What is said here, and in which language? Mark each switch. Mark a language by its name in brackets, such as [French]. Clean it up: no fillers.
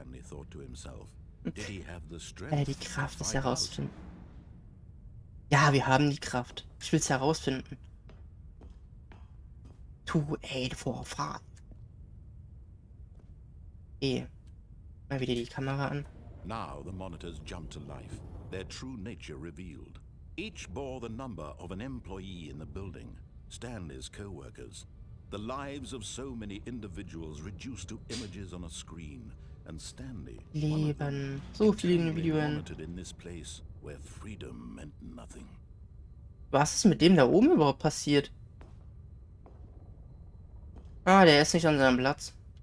[German] Die Kraft, es herauszufinden. Ja, wir haben die Kraft. Ich will es herausfinden. 2845. Mal wieder die Kamera an. [English] Now the monitors jumped to life, their true nature revealed. Each bore the number of an employee in the building, Stanley's co-workers. The lives of so many individuals reduced to images on a screen, and Stanley, one of them, [German] so viele Individuen. [English] monitored in this place where freedom meant nothing. [German] Was ist mit dem da oben überhaupt passiert? Ah, der ist nicht an seinem Platz.